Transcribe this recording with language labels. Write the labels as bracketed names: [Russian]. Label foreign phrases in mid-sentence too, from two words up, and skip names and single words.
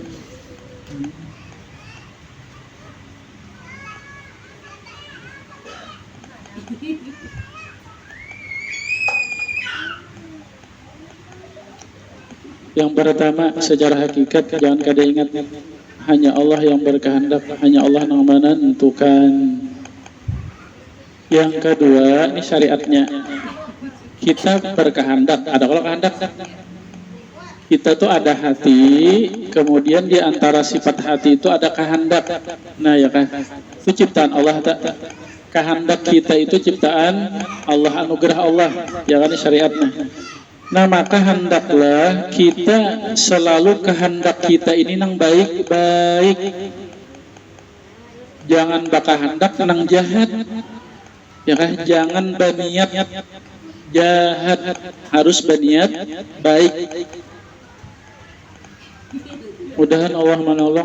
[Indonesian] Yang pertama, secara hakikat jangan kada ingat hanya Allah yang berkehendak, hanya Allah yang menentukan. Yang kedua, ini syariatnya, kita berkehendak. Ada kalau kehendak, kita tuh ada hati, kemudian di antara sifat hati itu ada kehendak. Nah ya kan, itu ciptaan Allah tak? Kehendak kita itu ciptaan Allah, anugerah Allah, ya kan, ini syariatnya. Nah maka hendaklah kita selalu kehendak kita ini nang baik-baik. [Banjar] Jangan bakahendak nang jahat, ya kan? [Indonesian] Jangan berniat jahat, harus berniat baik. Mudahan Allah menolong.